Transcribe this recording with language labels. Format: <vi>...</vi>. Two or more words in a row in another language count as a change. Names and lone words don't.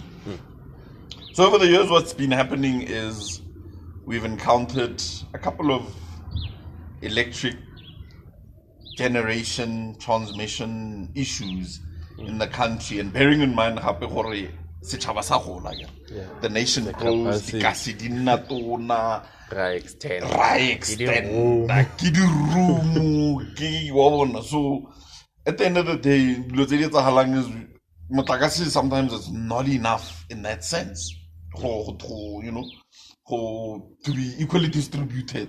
<en>So over the years, what's been happening is we've encountered a couple of electric generation transmission issues in the country, and bearing in mind the nation grows, the</en> <tn>kasi di nna tona,</tn> <en>ra extend, so at the end of the day, sometimes it's not enough in that sense. to be equally distributed.</en>